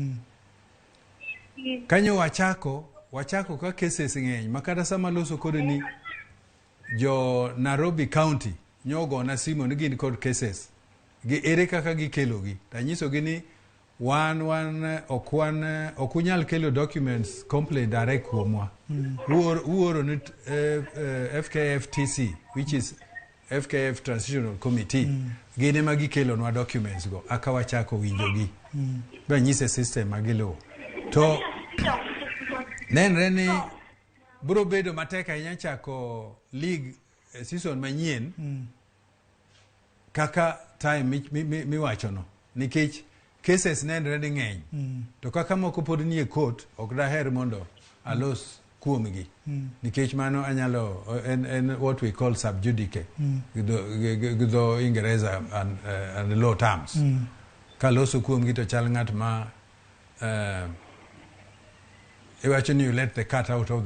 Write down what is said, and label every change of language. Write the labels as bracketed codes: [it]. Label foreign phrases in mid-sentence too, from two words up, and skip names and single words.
[luo] Kanyo wachako ka cases ng'eny makata sama loso kod ni jo Nairobi County nyogo na simo ni gin kod cases gi ere kaka gikelogi. Tanyiso gi ni okunyal kelo [en] documents complaint direct [luo] kuomwa. Uoro ni FKFTC, [en] which is FKF Transitional Committee. [luo] Gine ma gikelo nwa documents go. Aka wachako winjo gi. Banyise system magilo. To nenre ni bro bedo mateka inya chako [en] league season [luo] manyien kaka time miwacho no nikech cases nenre ni ng'eny to kaka moko pod nie court ok daher mondo alos kuomgi nikech mano anyalo en [en] what we call sub judice [luo] gidho Ingereza [en] and law terms [luo] kaloso kuomgi to chal ng'at ma iwacho ni [en] you let the cat out of the